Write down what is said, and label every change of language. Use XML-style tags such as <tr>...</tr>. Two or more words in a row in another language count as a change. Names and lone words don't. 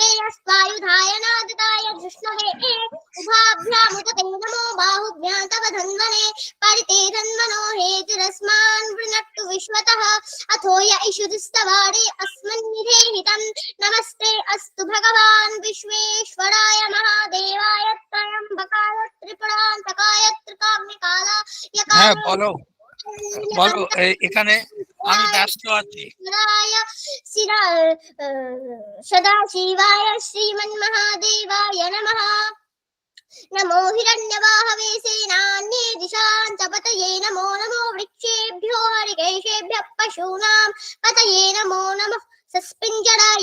<sa>अस्त्वायुधाय नादिताय धृष्णवे उभाभ्यामुदते नमो बाहुभ्यां तव धन्वने परिते धन्वनो हेतिरस्मान् वृणक्तु विश्वतः अथो य इषुधिस्तवारे अस्मन्निधेहितं नमस्ते अस्तु भगवान् विश्वेश्वराय महादेवाय त्र्यम्बकाय त्रिपुरान्तकाय त्रिकाग्निकालाय</sa> <bn>বলো বলো এখানে আমি ব্যস্ত আছি।</bn> <sa>सदाशिवाय श्रीमन्महादेवाय नमः नमो हिरण्यवाहवे सेनान्ये दिशां च पतये नमो नमो वृक्षेभ्यो हरिकेशेभ्यः पशूनां पतये नमो नमः सस्पिञ्जराय</sa>